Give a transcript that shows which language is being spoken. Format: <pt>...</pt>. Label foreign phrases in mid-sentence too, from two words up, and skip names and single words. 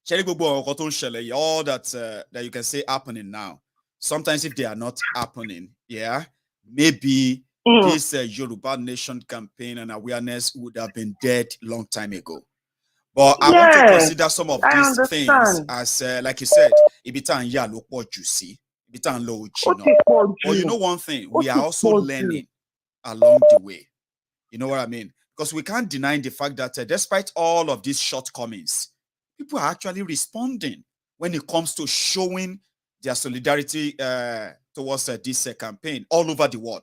<en>all that you can say happening now. Sometimes if they are not happening, yeah, maybe this Yoruba Nation campaign and awareness would have been dead long time ago. But I want to consider some of these things as, like you said,</en> <yo>ibitan ya lo poju si, ibitan lo jino.</yo> <en>But you know one thing, we are also learning along the way. You know what I mean? Because we can't deny the fact that despite all of these shortcomings, people are actually responding when it comes to showing their solidarity towards this campaign all over the world.</en>